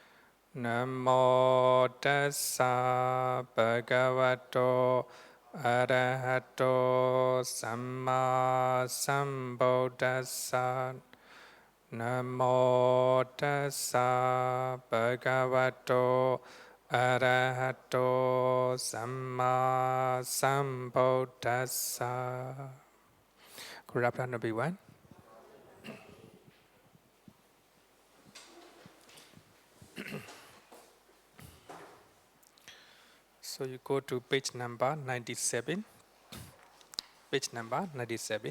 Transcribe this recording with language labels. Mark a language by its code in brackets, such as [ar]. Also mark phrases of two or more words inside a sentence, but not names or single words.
[pi] Namo tassa bhagavato arahato samma sambuddhassa. Namo tassa bhagavato arahato samma sambuddhassa. [en] Good afternoon, everyone. So you go to page number 97. Page number 97.